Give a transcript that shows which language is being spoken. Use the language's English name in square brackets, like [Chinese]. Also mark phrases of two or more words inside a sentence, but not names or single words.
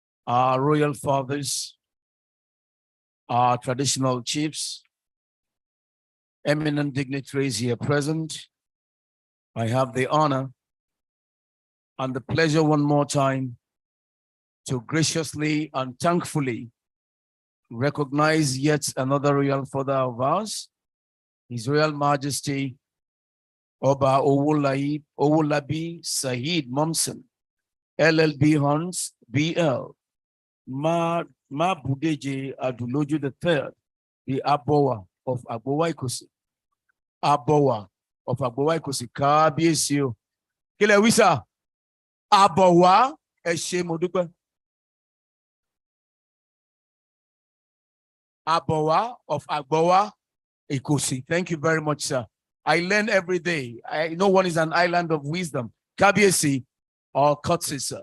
[English] our royal fathers, our traditional chiefs, eminent dignitaries here present. I have the honor and the pleasure one more time to graciously and thankfully recognize yet another royal father of ours, His Royal Majesty Oba Owolabi Saheed Momsen, LLB Hans, BL, Ma Budeje Aduloju III, the Abowa of Agbowa Ikosi. Abowa of Agbowa Ikosi, [Yoruba] Kábíyèsí o. Kí lẹ wí sà? Abowa, ẹ ṣé mo dúpẹ́. [English] Abowa of Agbowa Ikosi. Thank you very much, sir. I learn every day. No one is an island of wisdom. Kábíyèsí, or courtesy, sir.